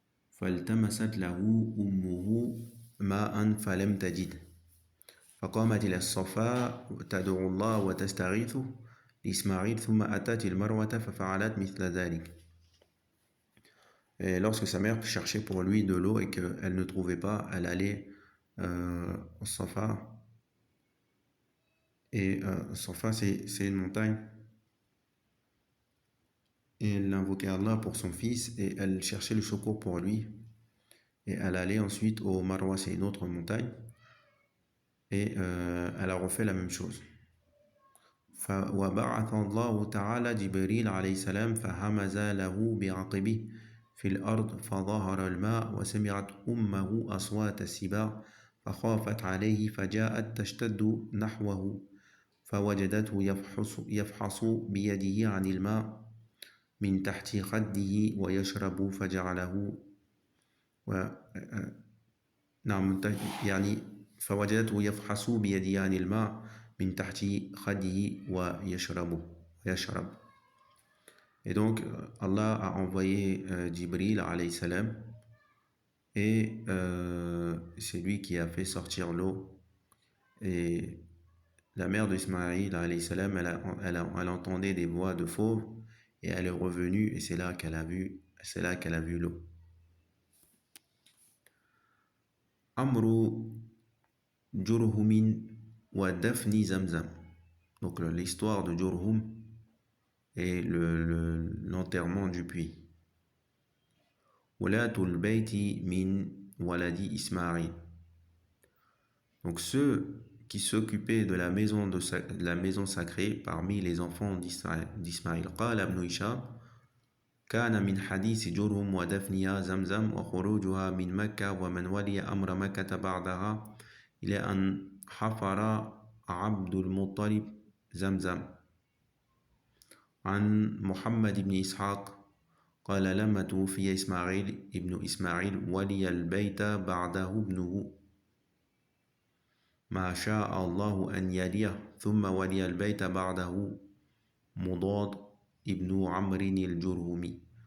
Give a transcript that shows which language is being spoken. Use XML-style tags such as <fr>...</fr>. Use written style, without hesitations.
<ar>فالتمست له أمه ماء فلم تجد فقامت إلى الصفا تدعو الله وتستغيثه لإسماعيل ثم أتت المروة ففعلت مثل ذلك.</ar> <fr>Et lorsque sa mère cherchait pour lui de l'eau et qu'elle ne trouvait pas, elle allait au Safa. Et Safa, c'est une montagne. Et elle invoquait Allah pour son fils et elle cherchait le secours pour lui. Et elle allait ensuite au Marwa, c'est une autre montagne. Et elle a refait la même chose.</fr> <ar>وبعث الله تعالى جبريل عليه السلام فهمز له بعقبه في الأرض فظهر الماء وسمعت أمه أصوات السباع فخافت عليه فجاءت تشتد نحوه فوجدته يفحص بيده عن الماء من تحت خده ويشرب فجعله نعم يعني فوجدته يفحص بيده عن الماء من تحت خده ويشرب.</ar> <fr>Et donc Allah a envoyé Jibril alayhi salam et c'est lui qui a fait sortir l'eau. Et la mère d'Ismaïl alayhi salam, elle entendait des voix de fauves et elle est revenue et c'est là qu'elle a vu l'eau.</fr> <ar>Amru Jurhumin wa Dafni Zamzam.</ar> <fr>Donc l'histoire de Jurhum et l'enterrement du puits.</fr> <ar>Walatul Bayti min waladi Ismaïl.</ar> <fr>Donc ceux qui s'occupaient de la maison sacrée parmi les enfants d'Ismaïl.</fr> <ar>Qala ibn Hisham كان من حديث جرهم ودفنها زمزم وخروجها من مكة ومن ولي أمر مكة بعدها إلى أن حفر عبد المطلب زمزم. عن محمد بن إسحاق قال لما توفي إسماعيل ابن إسماعيل ولي البيت بعده ابنه ما شاء الله أن يليه ثم ولي البيت بعده مضاد ابن عمرو الجرهمي.</ar>